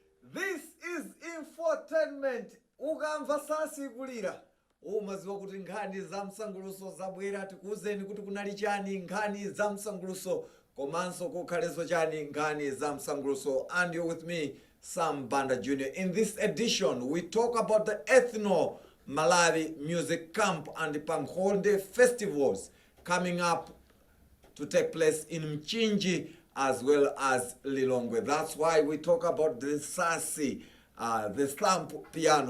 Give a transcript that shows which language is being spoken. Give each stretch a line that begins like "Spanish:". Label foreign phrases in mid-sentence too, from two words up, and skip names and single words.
English: This is Infotainment.
Nyanja: Ukamva sasi kulira. Umaziwa kuti nkhani za msanguluso zabwera tikuuzeni kuti kunali chani nkhani za msanguluso komanso kukhaleso chani nkhani za msanguluso.
English: And you're with me, Sam Banda Jr. In this edition, we talk about the Ethno Malawi Music Camp and the Pankhonde festivals coming up to take place in Mchinji as well as Lilongwe. That's why we talk about the Sasi, the slump piano.